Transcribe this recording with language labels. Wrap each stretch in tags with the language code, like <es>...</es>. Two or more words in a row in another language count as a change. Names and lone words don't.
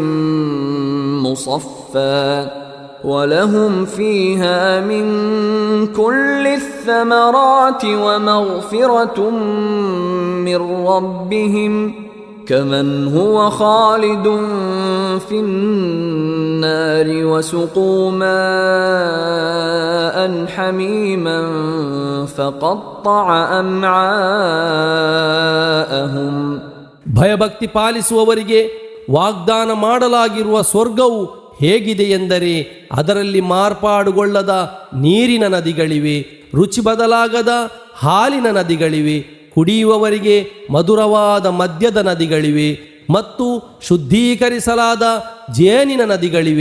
<ar>مصفى ولهم فيها من كل الثمرات ومغفرة من ربهم كمن هو خالد في النار وسقوا ماء حميما فقطع أمعاءهم.</ar> <kn>ಭಯಭಕ್ತಿ ಪಾಲಿಸುವವರಿಗೆ ವಾಗ್ದಾನ ಮಾಡಲಾಗಿರುವ ಸ್ವರ್ಗವು ಹೇಗಿದೆ ಎಂದರೆ ಅದರಲ್ಲಿ ಮಾರ್ಪಾಡುಗೊಳ್ಳದ ನೀರಿನ ನದಿಗಳಿವೆ, ರುಚಿ ಬದಲಾಗದ ಹಾಲಿನ ನದಿಗಳಿವೆ, ಕುಡಿಯುವವರಿಗೆ ಮಧುರವಾದ ಮದ್ಯದ ನದಿಗಳಿವೆ ಮತ್ತು ಶುದ್ಧೀಕರಿಸಲಾದ ಜೇನಿನ ನದಿಗಳಿವೆ.</kn>